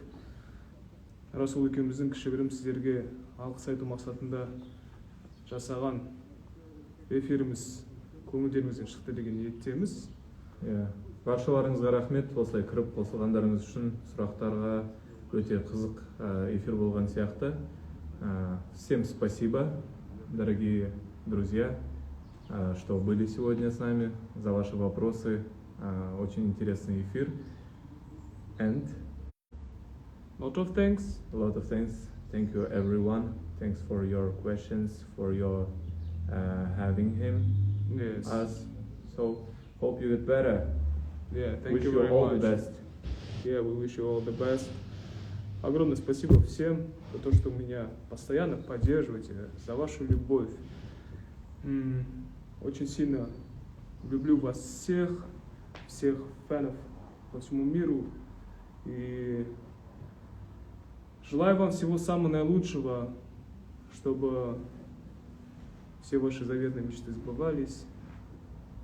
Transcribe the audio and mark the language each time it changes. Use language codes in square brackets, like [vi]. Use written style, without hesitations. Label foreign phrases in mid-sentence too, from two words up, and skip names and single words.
[kk] Расул екеуміздің кішігірім сіздерге алғыс айту мақсатында жасаған эфиріміз көңілдеріңізден шықты деген ниеттеміз. Баршаларыңызға рахмет, осылай кіріп қосылғандарыңыз үшін. Сұрақтарға өте қызық эфир болған сияқты. [ru] Всем спасибо, дорогие друзья, что были сегодня с нами, за ваши вопросы. Очень интересный эфир. [en] And lot of thanks. A lot of thanks. Thank you everyone. Thanks for your questions, for your having him, Yes. us. So hope you get better. Thank Wish you you very all much. the best. We wish you all the best. [ru] Огромное спасибо всем за то, что меня постоянно поддерживаете, за вашу любовь. Очень сильно люблю вас всех фанов по всему миру. И желаю вам всего самого наилучшего, чтобы все ваши заветные мечты сбывались.